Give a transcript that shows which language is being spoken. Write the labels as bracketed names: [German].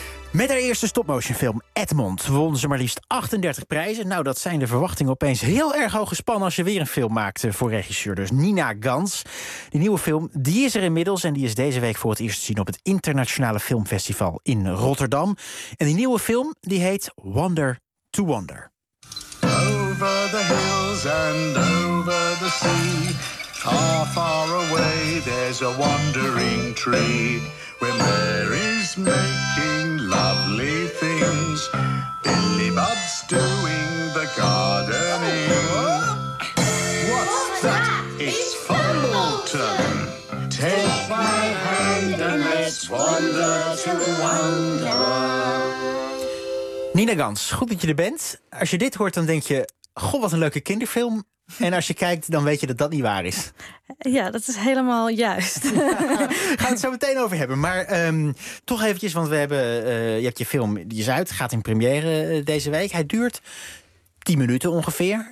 [Dutch] Met haar eerste stopmotionfilm Edmond won ze maar liefst 38 prijzen. Nou, dat zijn de verwachtingen opeens heel erg hoog gespannen als je weer een film maakt voor regisseur. Dus Nina Gans. Die nieuwe film, die is er inmiddels en die is deze week voor het eerst te zien op het Internationale Filmfestival in Rotterdam. En die nieuwe film, die heet Wonder to Wonder. [English] Over the hills and over the sea, far, far away, there's a wandering tree. When Mary's making lovely things, Billy Bob's doing the gardening. What's that? It's Fumbleton. Take my hand and let's wander to wonder. [Dutch] Nina Gans, goed dat je er bent. Als je dit hoort, dan denk je, goh, wat een leuke kinderfilm. En als je kijkt, dan weet je dat dat niet waar is. Ja, dat is helemaal juist. Ja, gaan we het zo meteen over hebben. Maar toch eventjes, want we hebben, je hebt je film, die is uit. Gaat in première deze week. Hij duurt 10 minuten ongeveer.